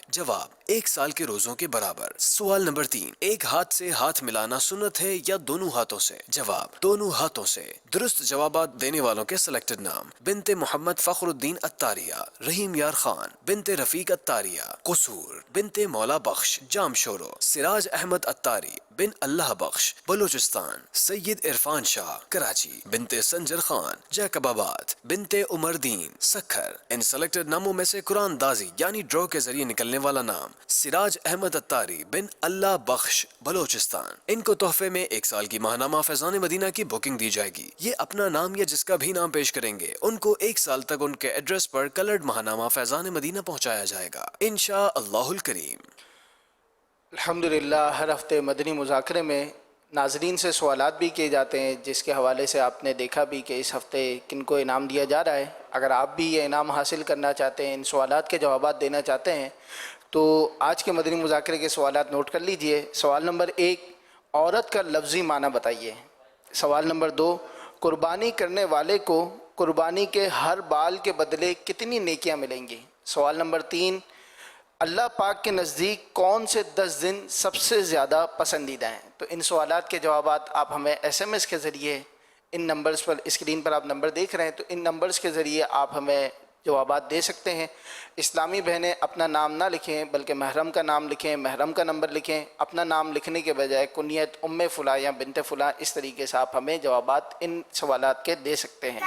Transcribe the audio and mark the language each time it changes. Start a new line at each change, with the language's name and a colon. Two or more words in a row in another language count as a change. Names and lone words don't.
Urdu: جواب، 1 سال کے روزوں کے برابر۔ سوال نمبر 3، ایک ہاتھ سے ہاتھ ملانا سنت ہے یا دونوں ہاتھوں سے? جواب، دونوں ہاتھوں سے۔ درست جوابات دینے والوں کے سلیکٹڈ نام: بنت محمد فخرالدین عطاریہ، رحیم یار خان، بنت رفیق عطاریہ، قصور، بنت مولا بخش جامشورو، سراج احمد عطاری بن اللہ بخش بلوچستان، سید عرفان شاہ کراچی، بنت سنجر خان جیکب آباد، بنت عمر دین سکھر. ان سلیکٹڈ ناموں میں سے قران داجی یعنی ڈرا کے ذریعے نکلنے والا نام سراج احمد عطاری بن اللہ بخش بلوچستان. ان کو تحفے میں 1 سال کی ماہنامہ فیضان مدینہ کی بکنگ دی جائے گی. یہ اپنا نام یا جس کا بھی نام پیش کریں گے ان کو 1 سال تک ان کے ایڈریس پر کلرڈ ماہنامہ فیضان مدینہ پہنچایا جائے گا
Arabic: إن شاء الله الكريم.
Urdu: अल्हम्दुलिल्लाह, ہر ہفتے مدنی مذاکرے میں ناظرین سے سوالات بھی کیے جاتے ہیں، جس کے حوالے سے آپ نے دیکھا بھی کہ اس ہفتے کن کو انعام دیا جا رہا ہے. اگر آپ بھی یہ انعام حاصل کرنا چاہتے ہیں، ان سوالات کے جوابات دینا چاہتے ہیں، تو آج کے مدنی مذاکرے کے سوالات نوٹ کر لیجیے. سوال نمبر 1، عورت کا لفظی معنی بتائیے. سوال نمبر 2، قربانی کرنے والے کو قربانی کے ہر بال کے بدلے کتنی نیکیاں ملیں گی? سوال نمبر 3, اللہ پاک کے نزدیک کون سے 10 دن سب سے زیادہ پسندیدہ ہیں؟ تو ان سوالات کے جوابات آپ ہمیں SMS کے ذریعے ان نمبرز پر، اسکرین پر آپ نمبر دیکھ رہے ہیں، تو ان نمبرز کے ذریعے آپ ہمیں جوابات دے سکتے ہیں۔ اسلامی بہنیں اپنا نام نہ لکھیں بلکہ محرم کا نام لکھیں، محرم کا نمبر لکھیں، اپنا نام لکھنے کے بجائے کنیت ام فلاں یا بنت فلاں، اس طریقے سے آپ ہمیں جوابات ان سوالات کے دے سکتے ہیں۔